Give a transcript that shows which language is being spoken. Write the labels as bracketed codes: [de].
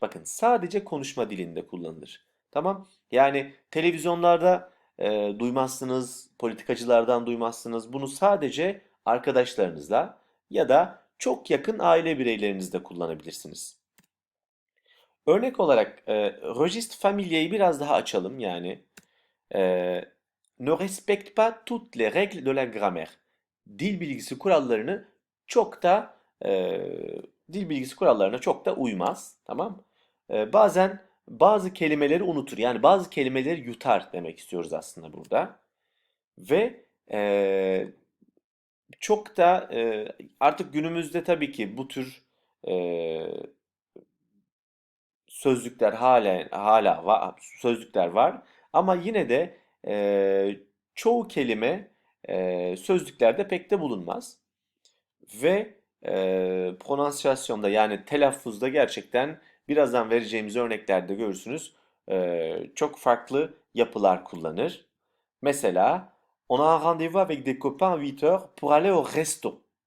[tr] Bakın sadece konuşma dilinde kullanılır. Tamam? Yani televizyonlarda duymazsınız, politikacılardan duymazsınız. Bunu sadece arkadaşlarınızla ya da çok yakın aile bireylerinizle kullanabilirsiniz. Örnek olarak registre familier'i biraz daha açalım yani. [fr] e, Ne respecte pas toutes les règles de la grammaire. [tr] Dil bilgisi kurallarını çok da dil bilgisi kurallarına çok da uymaz, tamam? Bazen bazı kelimeleri unutur. Yani bazı kelimeleri yutar demek istiyoruz aslında burada. Ve çok da artık günümüzde tabii ki bu tür e, sözlükler sözlükler var ama yine de çoğu kelime sözlüklerde pek de bulunmaz ve prononsiyasyonda yani telaffuzda gerçekten birazdan vereceğimiz örneklerde görürsünüz çok farklı yapılar kullanır. Mesela [fr] on a un rendez-vous avec des copains à 8 heures pour aller au resto.